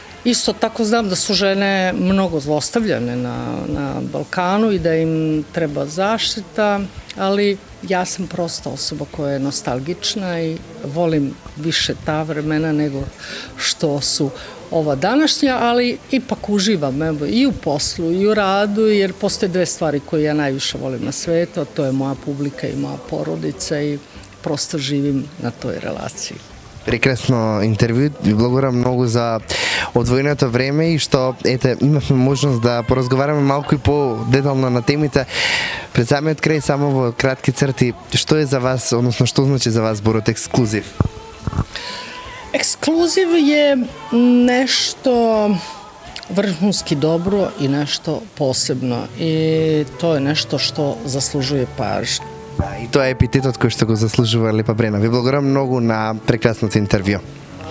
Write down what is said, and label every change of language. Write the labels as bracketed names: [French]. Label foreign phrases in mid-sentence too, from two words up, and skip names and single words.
[Serbian] Isto tako znam da su žene mnogo zlostavljane na Balkanu i da im treba zaštita, ali ja sam prosto osoba koja je nostalgična i volim više ta vremena nego što su ova današnja, ali ipak uživam i u poslu i u radu, jer postoje dve stvari koje ja najviše volim na svetu, a to je moja publika i moja porodica i prosto živim na toj relaciji. [Macedonian] Прекрасно интервју. Ви благодарам многу за одвоеното време и што имавме можност да поразговараме малку и по-детално на темите. Пред самиот крај, само во кратки црти, што е за вас, односно што значи за вас зборот ексклузив? [Serbian] Ekskluzив je nešto vrhunski dobro i nešto posebno i to je nešto što zaslužuje pažnju. [Macedonian] Да, и тоа е епитетот кој што го заслужува Лепа Брена. Ви благодарам многу на прекрасното интервју.